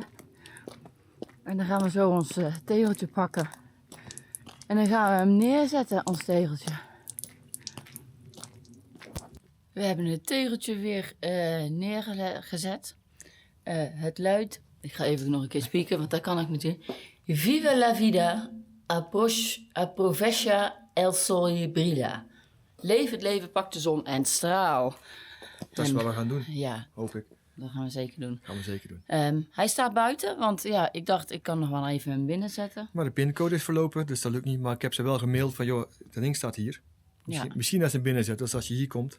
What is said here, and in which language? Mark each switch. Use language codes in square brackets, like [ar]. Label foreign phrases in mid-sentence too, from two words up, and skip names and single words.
[nl] En dan gaan we zo ons tegeltje pakken. En dan gaan we hem neerzetten, ons tegeltje. We hebben het tegeltje weer neergezet. Het luidt, ik ga even nog een keer spieken, want dat kan ik natuurlijk. [es] Viva la vida, aprovechar el sol brilla. [nl] Leef het leven, pak de zon en straal. Dat is wat we gaan doen, Ja, hoop ik. dat gaan we zeker doen. Gaan we zeker doen. Hij staat buiten, want ja, ik dacht ik kan nog wel even hem binnen zetten. Maar de pincode is verlopen, dus dat lukt niet. Maar ik heb ze wel gemaild van, joh, dat ding staat hier. Misschien als ze hem binnen zet, dus als je hier komt,